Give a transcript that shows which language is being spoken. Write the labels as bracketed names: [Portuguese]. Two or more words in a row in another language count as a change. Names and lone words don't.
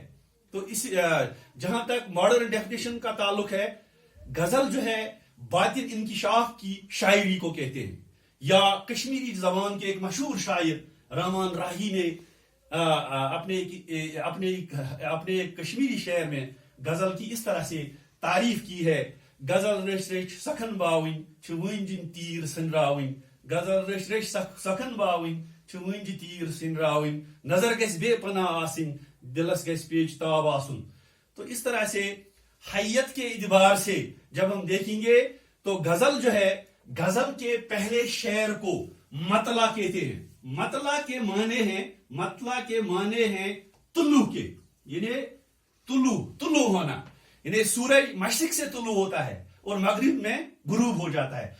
[Urdu] تو اس جہاں تک ماڈرن ڈیفینیشن کا تعلق ہے، غزل جو ہے باطن انکشاف کی شاعری کو کہتے ہیں، یا کشمیری زبان کے ایک مشہور شاعر رحمان راہی نے اپنے ایک کشمیری شعر میں غزل کی اس طرح سے تعریف کی ہے، [Kashmiri] غزل رچ رچ سخن باوین چھ ونجن تیر سنراوین، غزل رچ رچ سخن باوین چھ ونج تیر سنراوین، نظر گژھِ بے پناہ آسن دلس گژھِ پیچ تاب آسن۔ [Urdu] تو اس طرح سے حیت کے اعتبار سے جب ہم دیکھیں گے تو غزل جو ہے، غزل کے پہلے شعر کو مطلع کہتے ہیں۔ مطلع کے معنی ہیں طلوع کے، یعنی طلوع ہونا، یعنی سورج مشرق سے طلوع ہوتا ہے اور مغرب میں غروب ہو جاتا ہے۔